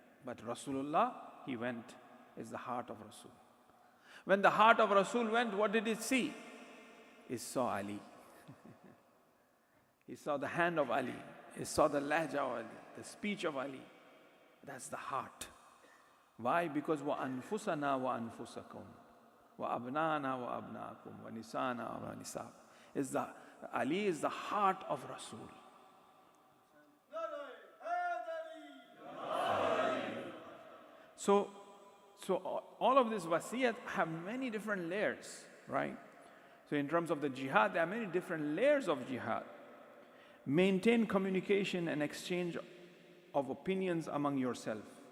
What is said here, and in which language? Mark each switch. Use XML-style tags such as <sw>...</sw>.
<en>But Rasulullah, he went, is the heart of Rasul. When the heart of Rasul went, what did it see? It saw Ali. He saw the hand of Ali. He saw the lahja of Ali, the speech of Ali. That's the heart. Why? Because</en> <ar>وَأَنفُسَنَا وَأَنفُسَكُمْ وَأَبْنَانَا وَأَبْنَاكُمْ وَنِسَانَا وَنِسَاء.</ar> <en>Ali is the heart of Rasul. So all of this wasiyat have many different layers, right? So in terms of the jihad, there are many different layers of jihad. Maintain communication and exchange of opinions among yourself.</en>